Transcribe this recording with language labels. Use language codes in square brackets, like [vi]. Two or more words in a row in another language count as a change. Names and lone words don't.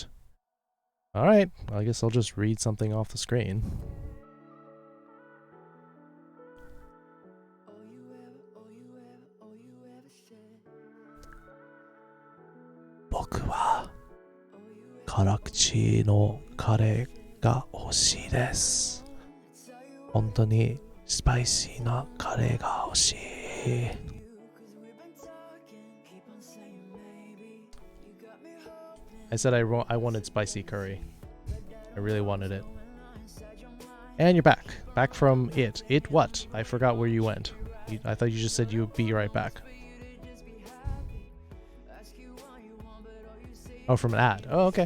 [en] Alright, I guess I'll just read something off the screen. [ja] 僕は辛口のカレーが欲しいです. 本当にspicyなカレーが欲しい. [en] I said I wanted spicy curry. I really wanted it. And you're back. Back from it. It what? I forgot where you went. I thought you just said you would be right back. Oh, from an ad. Oh, okay.